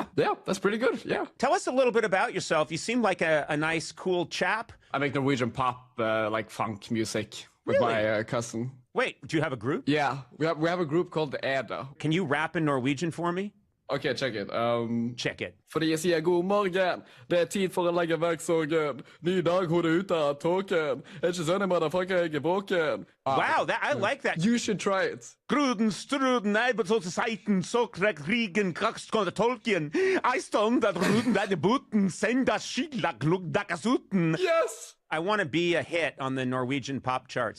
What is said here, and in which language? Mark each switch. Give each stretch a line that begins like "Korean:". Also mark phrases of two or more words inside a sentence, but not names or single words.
English: Yeah, that's pretty good. Yeah. Tell us a little bit about yourself. You seem like a nice, cool chap. I make Norwegian pop, like funk music with my cousin. Wait, do you have a group? Yeah, we have a group called Eda. Can you rap in Norwegian for me? Okay, check it. Check it.
Norwegian: Fordi jeg sier god morgen, det tid for å legge vekk sorgen. Ny dag, hodet ut av tåken. Ikke sånn jeg motherfucker, jeg våken.
English: Wow, I like that. You should try it. Gruden, struden, seiten, sokrek, rigen, krakskonde, tolken. I stond that ruden, that the buten, send that skilak, look, dakasuten. Yes! I want to be a hit on the Norwegian pop charts.